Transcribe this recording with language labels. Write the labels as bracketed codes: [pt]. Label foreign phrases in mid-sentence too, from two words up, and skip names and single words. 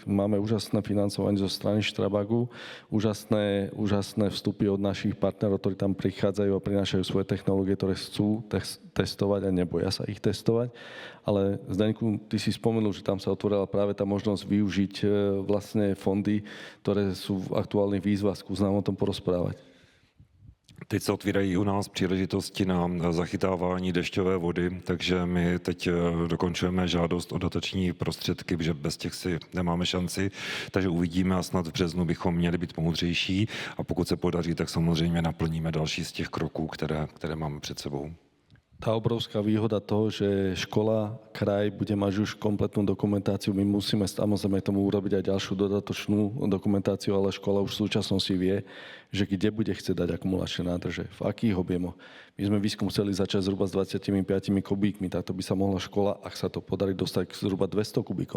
[sk] Máme úžasné financovanie zo strany Štrabagu, úžasné vstupy od našich partnerov, ktorí tam prichádzajú a prinášajú svoje technológie, ktoré chcú testovať a neboja sa ich testovať. Ale Zdeňku, ty si spomenul, že tam sa otvorila práve tá možnosť využiť vlastne fondy, ktoré sú v aktuálnych výzvach. Skús nám o tom porozprávať. [cs] Teď se otvírají u nás příležitosti na zachytávání dešťové vody, takže my teď dokončujeme žádost o dotační prostředky, protože bez těch si nemáme šanci, takže uvidíme a snad v březnu bychom měli být moudřejší a pokud se podaří, tak samozřejmě naplníme další z těch kroků, které máme před sebou. [sk] Tá obrovská výhoda toho, že škola, kraj bude mať už kompletnú dokumentáciu. My musíme samozrejme tomu urobiť aj ďalšiu dodatočnú dokumentáciu, ale škola už v súčasnosti vie, že kde bude chcieť dať akumulačné nádrže, v akých objemoch. My sme výskum chceli začať zhruba s 25 kubíkmi, tak to by sa mohla škola, ak sa to podarí, dostať k zhruba 200 kubíkom.